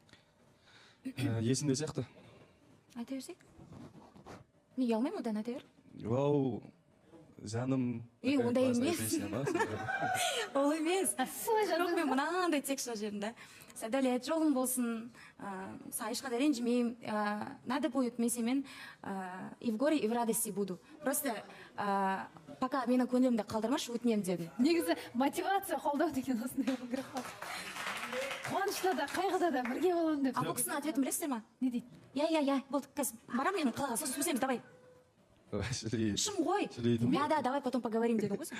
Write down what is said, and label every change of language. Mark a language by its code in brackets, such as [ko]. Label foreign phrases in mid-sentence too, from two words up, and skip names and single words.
[kk] Есімде сияқты. Айта берсек. Неге алмаймын одан, айта бер. Вау, жаным. Ондай емес. Ол емес. Жоқ, мен мынандай текст жазып жүрмін да. Садәулет, жолың болсын, саған ешқандай ренжімеймін, [ru] надо будет, [kk] мен сенімен [ru] и в горе, и в радости буду. Просто пока [kk] менің көңілімді қалдырмашы, өтінемін дедім. Негізі мотивация қолдау деген осындай болу керек қой. Қуанышта да, қайғыда да бірге боламын деп. Бұл кісінің ответін білесіздер ма? Не дейді? Я, болды, қазір барамын мен қалаға, сосын сөйлесеміз, давай. Шым ғой. [ru] Да, давай потом поговорим [kk] деді ғой.